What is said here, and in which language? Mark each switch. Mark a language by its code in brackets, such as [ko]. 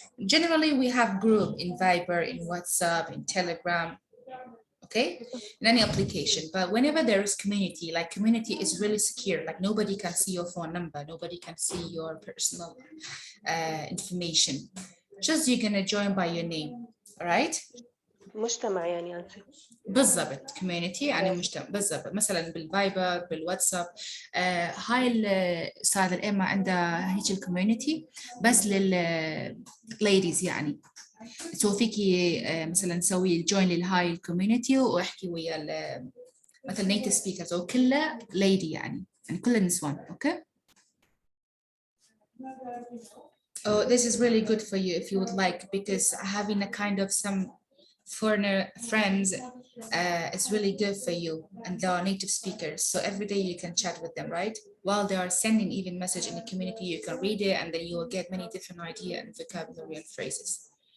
[en] Generally we have group in Viber, in WhatsApp, in Telegram, okay, in any application. But whenever there is community, like community is really secure, like nobody can see your phone number, nobody can see your personal information. Just you're gonna join by your name. All right, [ar] مجتمع يعني أنت. بالضبط community يعني مجتمع بالضبط. مثلا بالفايبر بالواتساب هاي الأستاذة الإما عندها هيك الكوميونتي بس للليديز يعني. سو فيكي مثلا تسوي جوين للهاي الكوميونتي واحكي ويا مثلا نيتيف سبيكرز او كله ليدي يعني كل النسوان. اوكي. [en] Oh, this is really good for you if you would like, because having a kind of some foreigner friends is really good for you, and they are native speakers, so every day you can chat with them, right? While they are sending even message in the community, you can read it and then you will get many different idea and vocabulary and phrases.